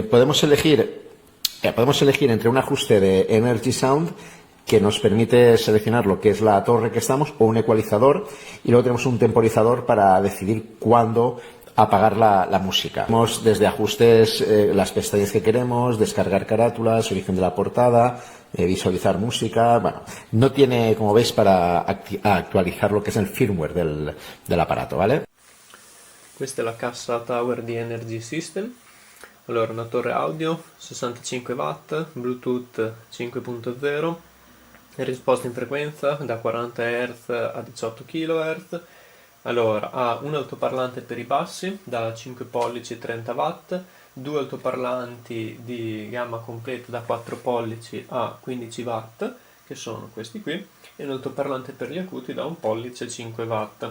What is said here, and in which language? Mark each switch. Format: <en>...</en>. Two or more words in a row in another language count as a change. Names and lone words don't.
<es>Podemos elegir entre un ajuste de Energy Sound que nos permite seleccionar lo que es la torre que estamos o un ecualizador, y luego tenemos un temporizador para decidir cuándo apagar la música. Tenemos desde ajustes las pestañas que queremos, descargar carátulas, origen de la portada, visualizar música. Bueno, no tiene, como veis, para actualizar lo que es el firmware del aparato, ¿vale?</es> <it>Questa è la cassa Tower di Energy System. Allora, una torre audio 65 watt, Bluetooth 5.0, risposta in frequenza da 40 Hz a 18 kHz. Allora, ha un altoparlante per i bassi da 5 pollici 30 watt, due altoparlanti di gamma completa da 4 pollici a 15 watt, che sono questi qui, e un altoparlante per gli acuti da 1 pollice 5 watt.</it>